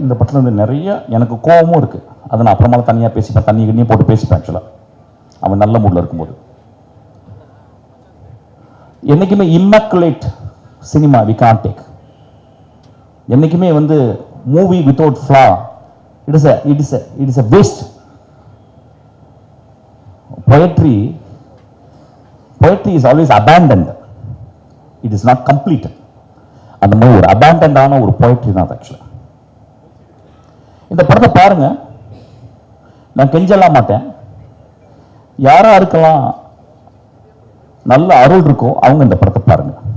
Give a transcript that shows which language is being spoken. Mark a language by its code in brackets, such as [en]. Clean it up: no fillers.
[ta] இந்த படத்துலேருந்து நிறைய எனக்கு கோபமும் இருக்குது. அதை நான் அப்புறமா தனியாக பேசிப்பேன், தண்ணி போட்டு பேசிப்பேன். ஆக்சுவலாக அவன் நல்ல மூடில் இருக்கும்போது என்றைக்குமே [en] Immaculate cinema we can't take. [ta] என்றைக்குமே வந்து [en] Movie without flaw it is a waste. Poetry is always abandoned. It is not completed. [ta] அந்த மாதிரி ஒரு அபேண்டன்டான ஒரு போயட்ரி தான் ஆக்சுவலாக. இந்த படத்தை பாருங்க. நான் கெஞ்சலாம் மாட்டேன். யாரா இருக்கலாம் நல்ல அருள் இருக்கோ அவங்க இந்த படத்தை பாருங்க.